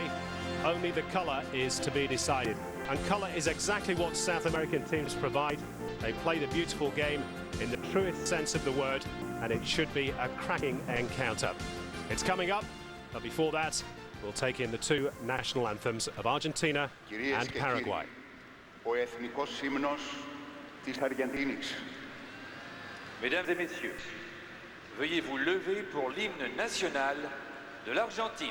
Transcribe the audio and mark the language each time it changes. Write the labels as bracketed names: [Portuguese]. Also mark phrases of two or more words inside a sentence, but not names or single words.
[English] Only the colour is to be decided. And colour is exactly what South American teams provide. They play the beautiful game in the truest sense of the word, and it should be a cracking encounter. It's coming up, but before that, we'll take in the two national anthems of Argentina and Paraguay. [Greek] Ο εθνικός ύμνος της Αργεντίνης. [French] Mesdames et messieurs, veuillez vous lever pour l'hymne national de l'Argentine.